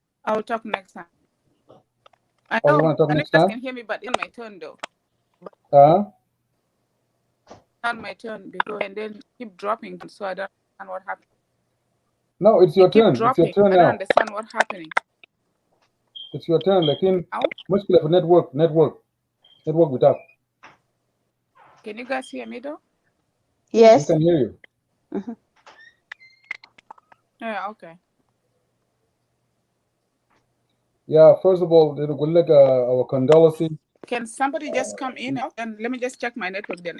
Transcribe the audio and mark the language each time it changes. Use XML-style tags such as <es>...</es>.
<en>I will talk next time. I know you want to talk next time? Can hear me, but in my turn though. Not my turn because and then keep dropping, so I don't understand what happened. No, it's your turn. It's your turn now. I don't understand what's happening. It's your turn.</en> <ar>لكن مشكلة في network بتاعك.</ar> <en>Can you guys hear me though? Yes. We can hear you. Yeah, okay. Yeah, first of all, our condolences. Can somebody just come in and let me just check my network then?</en>